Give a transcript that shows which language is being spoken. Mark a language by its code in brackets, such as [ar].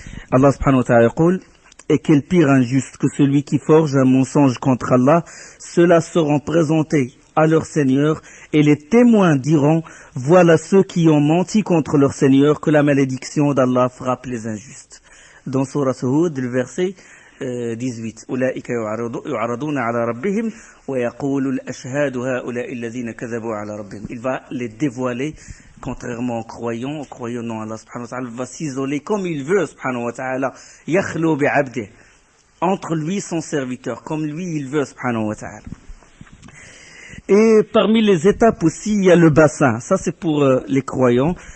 [fr] Allah subhanahu wa ta'ala dit, et quel pire injuste que celui qui forge un mensonge contre Allah, ceux-là seront présentés à leur Seigneur, et les témoins diront, voilà ceux qui ont menti contre leur Seigneur, que la malédiction d'Allah frappe les injustes. Dans Surah Hud, le verset 18. [ar] أولئك يعرضون على ربهم ويقول الأشهاد هؤلاء الذين كذبوا على ربهم. [fr] Il va les dévoiler, contrairement aux croyants non, Allah subhanahu wa ta'ala va s'isoler comme il veut, subhanahu wa ta'ala, yakhlu bi'abdih, entre lui son serviteur, comme lui il veut, subhanahu wa ta'ala. Et parmi les étapes aussi, il y a le bassin. Ça, c'est pour les croyants.